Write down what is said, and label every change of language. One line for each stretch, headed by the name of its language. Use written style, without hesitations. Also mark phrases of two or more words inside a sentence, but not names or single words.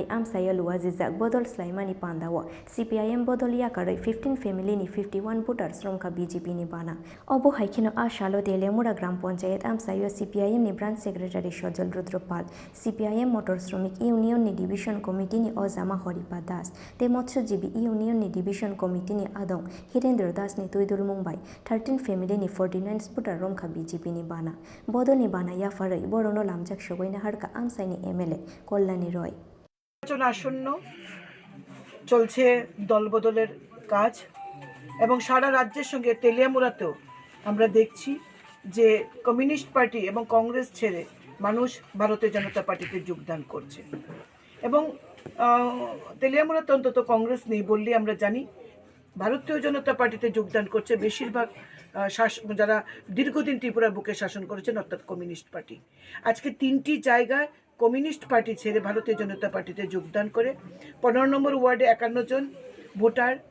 Kok Borok: Amsayo Luazizak Bodol Slaimani Pandawa CPIM Bodol Yakaroi 15 family ni 51 voters from Kha BJP ni Bana Obo haikino A Shalo Teliamura Gram Panchayat Amsayo CPIM ni
English: Branch Secretary
Kok Borok: Shojal Rudropal CPIM Motor Shromik Union ni
English: Division Committee
Kok Borok: ni Ozama Horipa Das Te Motshojibi Union ni
English: Division Committee
Kok Borok: ni Adong Hirendra Das ni Tuidul Mumbai 13 family ni 49 voter from Kha BJP ni Bana Bodol ni Bana Yafarai Borono Lamjak Shogoi na আমসাইনি এমএলএ কল্যাণী রয়
Bangla: নির্বাচন আসন্ন চলছে দলবদলের কাজ এবং সারা রাজ্যের সঙ্গে তেলিয়ামুড়াতেও আমরা দেখছি যে কমিউনিস্ট পার্টি এবং কংগ্রেস ছেড়ে মানুষ ভারতীয় জনতা পার্টিতে যোগদান করছে এবং তেলিয়ামুড়াতে অন্তত কংগ্রেস নেই বললেই আমরা জানি ভারতীয় জনতা পার্টিতে যোগদান করছে বেশিরভাগ যারা দীর্ঘদিন ত্রিপুরার বুকে শাসন করেছেন অর্থাৎ কমিউনিস্ট পার্টি আজকে তিনটি জায়গায় কমিউনিস্ট পার্টি ছেড়ে ভারতীয় জনতা পার্টিতে যোগদান করে 15 নম্বর ওয়ার্ডে 51 জন ভোটার